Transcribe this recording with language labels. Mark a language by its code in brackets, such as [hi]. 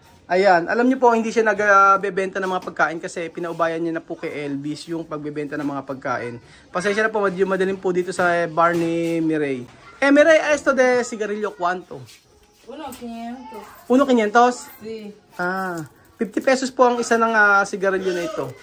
[tl] Ayan, alam niyo po hindi siya nagbebenta ng mga pagkain kasi pinaubayan niya na po kay Elvis yung pagbebenta ng mga pagkain. Pasensya na po, madaling po dito sa bar ni Mireille. [es] Mireille, esto de cigarillo cuánto? 1,500. 1,500? Sí. [tl] 50 pesos po ang isa ng sigarilyo na ito.